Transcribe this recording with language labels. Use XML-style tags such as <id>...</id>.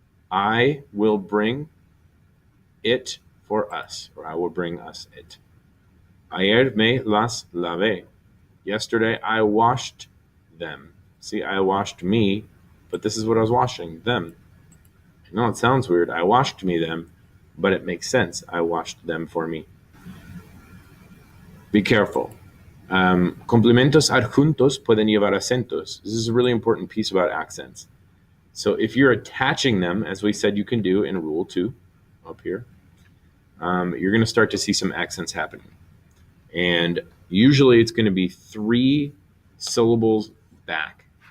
<en>I will bring it for us, or I will bring us it.</en> <es>Ayer me las lavé.</es> <en>Yesterday I washed them. See, I washed me, but this is what I was washing, them. I know it sounds weird. I washed me them, but it makes sense. I washed them for me. Be careful.</en> <es>Complementos adjuntos pueden llevar acentos.</es> <en>This is a really important piece about accents. So if you're attaching them, as we said you can do in Rule 2, up here, you're going to start to see some accents happening. And usually it's going to be 3 syllables back.</en>